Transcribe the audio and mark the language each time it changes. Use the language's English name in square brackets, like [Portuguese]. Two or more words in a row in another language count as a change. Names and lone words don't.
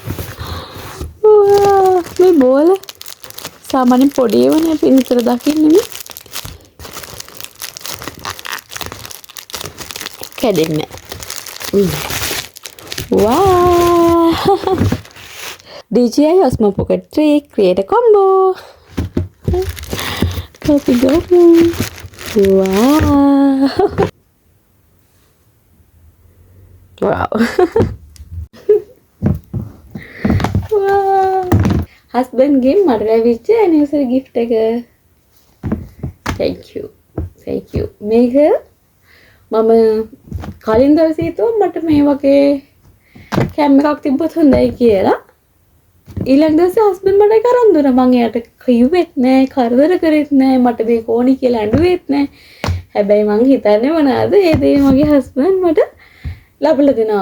[Sinhala] මේ බෝල සාමාන්‍ය පොඩි ඒවානේ අපි විතර දකින්නේ. කැඩෙන්නේ නැහැ. [English] Wow! DJI Osmo Pocket 3 create a combo. Copy go. Wow! Wow! Wow! Husband game [Sinhala] මට ලැබිච්ච [English] anniversary gift [Sinhala] එක. [English] Thank you. Thank you. [Sinhala] මේක මම කලින් දවසේ හිතුවා මට මේ වගේ කැම් එකක් තිබ්බොත් හොඳයි කියලා. ඊළඟ දවසේ හස්බන්ඩ් මට ඒක අරන් දුන්නා. මම එයාට කිව්වෙත් නෑ, කරදර කරෙත් නෑ, මට මේක ඕනි කියලා ඇඬුවෙත් නෑ. හැබැයි මං හිතන්නේ මොනවාද? ඒ දේ මගේ හස්බන්ඩ් මට ලැබලා දෙනවා.